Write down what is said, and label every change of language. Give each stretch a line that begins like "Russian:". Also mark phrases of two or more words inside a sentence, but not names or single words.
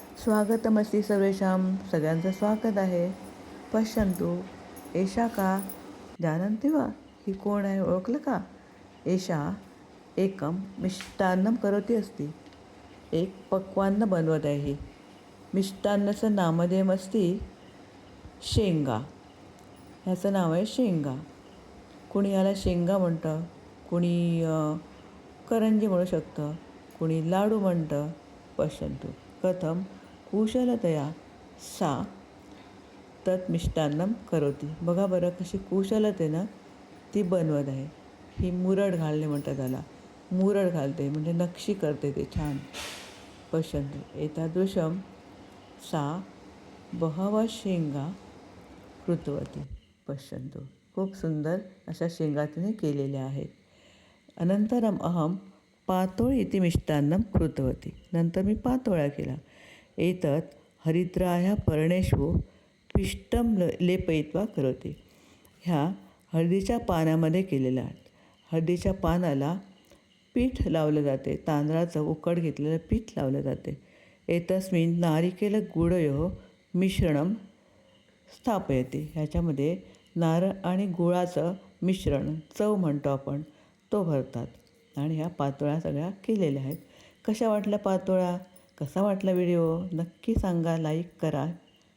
Sanskrit: स्वागतमस्ति सर्वेषां
Marathi: सगळ्यांचं स्वागत आहे.
Sanskrit: पश्यन्तु एषा का जानन्ति वा
Marathi: ही कोण आहे ओळखलं का?
Sanskrit: एषा एकं मिष्टान्नं करोति अस्ति.
Marathi: एक पक्वान्न बनवत आहे ही.
Sanskrit: मिष्टान्नाचं नामधेयम् अस्ति शेंगा.
Marathi: ह्याचं नाव आहे शेंगा. कुणी याला शेंगा म्हणतं, कुणी करंजी म्हणू शकतं, कुणी लाडू म्हणतं.
Sanskrit: पश्यन्तु कथं कुशलतया सा तत् मिष्टान्नं करोति.
Marathi: बघा बरं कशी कुशलतेनं ती बनवत आहे. ही मुरड घालणे म्हणतात त्याला. मुरड घालते म्हणजे नक्षी करते ते छान.
Sanskrit: पश्यन्तु एतादृशं सा बहवः शेंगा कृतवती.
Marathi: पश्यन्तु खूप सुंदर अशा शेंगा तिने केलेल्या आहेत.
Sanskrit: अनन्तरम् अहं पातोळी इति मिष्टान्नं कृतवती.
Marathi: नंतर मी पातोळ्या केला.
Sanskrit: एतत् हरिद्रायाः पर्णेषु पिष्टं लेपयित्वा करोति.
Marathi: ह्या हळदीच्या पानामध्ये केलेल्या आहेत. हळदीच्या पानाला पीठ लावलं जाते. तांदळाचं उकड घेतलेलं पीठ लावलं जाते.
Sanskrit: एतस्मिन् नारिकेलगुडयोः मिश्रणं स्थापयते.
Marathi: ह्याच्यामध्ये नारळ आणि गुळाचं मिश्रण चव म्हणतो आपण तो भरतात. आणि ह्या पातोळ्या सगळ्या केलेल्या आहेत. कशा वाटल्या पातोळ्या? कसा वाटला व्हिडिओ? नक्की सांगा, लाईक करा,